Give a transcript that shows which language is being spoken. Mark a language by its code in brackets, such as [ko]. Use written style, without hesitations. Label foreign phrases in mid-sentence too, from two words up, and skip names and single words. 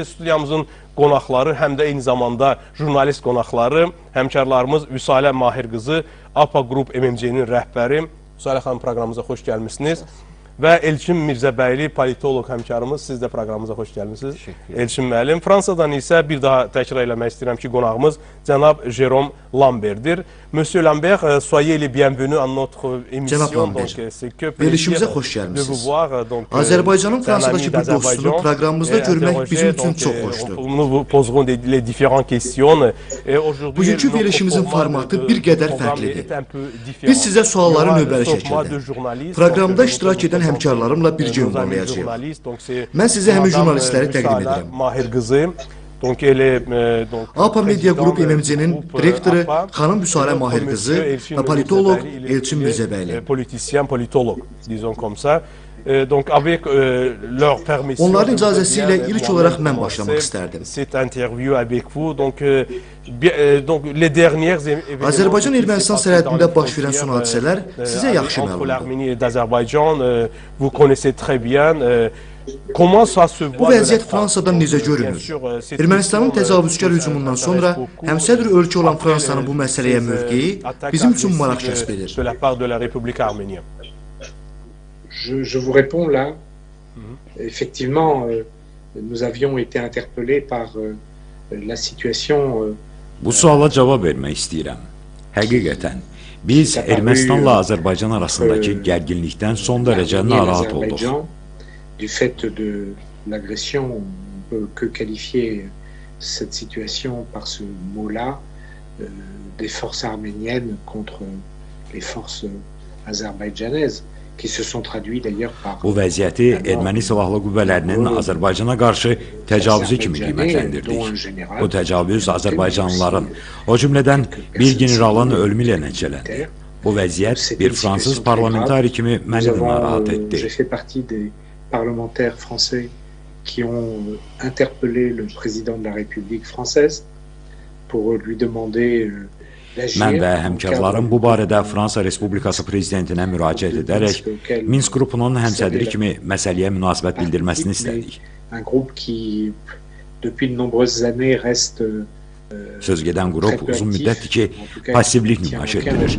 [az] Studiyamızın qonaqları, həm də eyni zamanda jurnalist qonaqları, həmkarlarımız Vüsalə Mahir qızı, APA Qrup MMC-nin rəhbəri. Vüsalə xanım, proqramımıza xoş gəlmişsiniz. Və Elçin Mirzəbəyli, politoloq həmkarımız, siz də proqramımıza xoş gəlmişsiniz. Elçin müəllim. Fransadan isə bir daha təkrar eləmək istəyirəm ki, qonağımız cənab Jérôme Lambertdir. [fr] Monsieur Lambert, soyez les bienvenus à notre émission. [az] Verilişimizə xoş gəlmişsiniz. Azərbaycanın Fransadakı bir dostunu proqramımızda görmək bizim üçün çox xoşdur. Bugünkü verilişimizin formatı bir qədər fərqlidir. Biz sizə sualları növbəli şəkildə, proqramda iştirak edən həmkarlarımla birgə ünvanlayacağıq. Mən sizə həmin jurnalistləri təqdim edirəm. Mahir qızı. APA Media Qrup MMC-nin direktoru xanım Vüsalə Mahir qızı və politoloq Elçin Mirzəbəyli. Politisyen, politoloq, [fr] disons comme ça. [az] Onların icazəsi ilə ilk olaraq mən başlamaq istərdim. Azərbaycan-Ermənistan sərhədində baş verən son hadisələr sizə yaxşı məlumdur. Bu vəziyyət Fransadan necə görünür? Ermənistanın təcavüzkar hücumundan sonra həmsədr ölkə olan Fransanın bu məsələyə mövqeyi bizim üçün maraq kəsb edir. [fr] Je vous réponds là. Effectivement, nous avions été interpellés par la situation. [az] Bu suala cavab vermək istəyirəm. Həqiqətən, biz Ermənistanla Azərbaycan arasındakı gərginlikdən son dərəcə narahat olduq. [fr] Du fait de l'agression, on ne peut que qualifier cette situation par ce mot-là, des forces arméniennes contre les forces azerbaïdjanaises. [az] Bu vəziyyəti erməni silahlı qüvvələrinin Azərbaycana qarşı təcavüzü kimi qiymətləndirdik. Bu təcavüz Azərbaycanlıların, o cümlədən bir generalın ölümü ilə nəticələndi. Bu vəziyyət bir fransız parlamentari kimi məni də narahat etdi. [fr] J'ai fait partie des parlementaires français qui ont interpellé le président de la République française pour lui demander [az] Mən və həmkarlarım bu barədə Fransa Respublikası prezidentinə müraciət edərək Minsk qrupunun həmsədri kimi məsələyə münasibət bildirməsini istədik. Söz gedən qrup uzun müddətdir ki, passivlik nümayiş etdirir.